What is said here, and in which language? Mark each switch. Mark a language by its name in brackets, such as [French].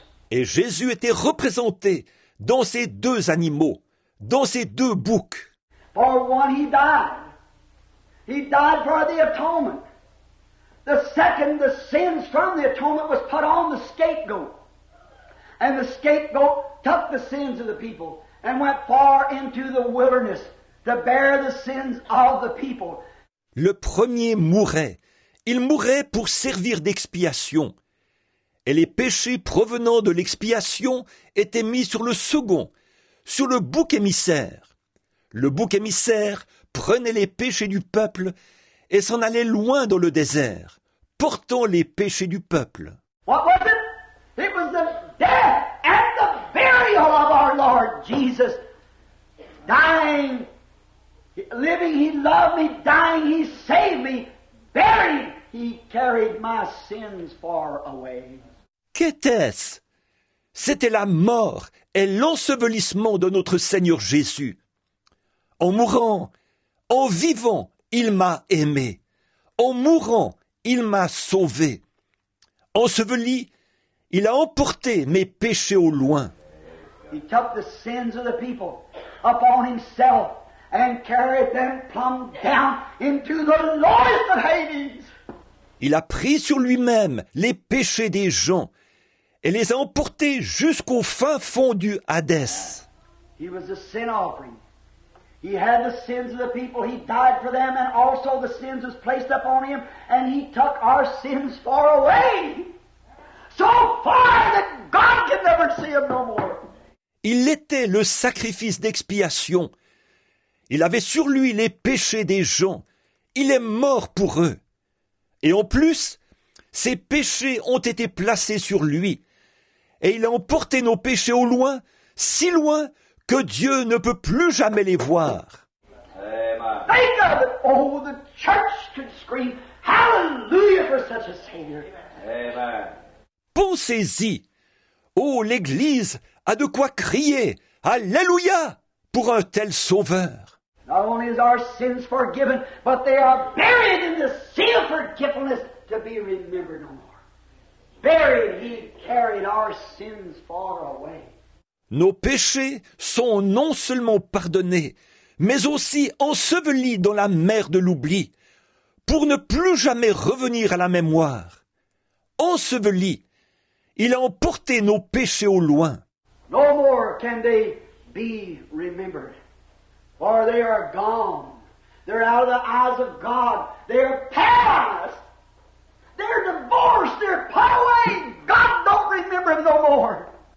[French] Et Jésus était représenté dans ces 2 animaux, dans ces 2 boucs. [English] For one, he died. He died for the atonement. The second, the sins from the atonement was put on the scapegoat. And the scapegoat took the sins of the people and went far into the wilderness to bear the sins of the people. [French] Le premier mourait. Il mourait pour servir d'expiation. Et les péchés provenant de l'expiation étaient mis sur le second, sur le bouc émissaire. Le bouc émissaire prenait les péchés du peuple et s'en allait loin dans le désert, portant les péchés du peuple. [English] What was it? It was the death and the burial of our Lord Jesus. Dying, living, he loved me. Dying, he saved me. Buried, he carried my sins far away. [French] Qu'était-ce? C'était la mort et l'ensevelissement de notre Seigneur Jésus. En mourant, en vivant, il m'a aimé. En mourant, il m'a sauvé. Enseveli, il a emporté mes péchés au loin. [English] He took the sins of the people upon himself and carried them plumb down into the lowest of Hades. [French] Il a pris sur lui-même les péchés des gens et les a emportés jusqu'au fin fond du Hadès. [English] He was the sin offering. He had the sins of the people. He died for them, and also the sins was placed upon him, and he took our sins far away. So far that God can never see them no more. [French] Il était le sacrifice d'expiation. Il avait sur lui les péchés des gens. Il est mort pour eux. Et en plus, ses péchés ont été placés sur lui. Et il a emporté nos péchés au loin, si loin que Dieu ne peut plus jamais les voir. [English] Think of it. Oh, the church could scream, hallelujah for such a Savior. Amen. [French] Pensez-y. Oh, l'Église a de quoi crier, Alléluia, pour un tel sauveur. [English] Not only is our sins forgiven, but they are buried in the sea of forgetfulness to be remembered no more. Buried, he carried our sins far away. [French] Nos péchés sont non seulement pardonnés, mais aussi ensevelis dans la mer de l'oubli, pour ne plus jamais revenir à la mémoire. Ensevelis, il a emporté nos péchés au loin. [English] No more can they be remembered, for they are gone. They're out of the eyes of God. They're paralyzed. They're divorced. They're put away. God don't remember them no more.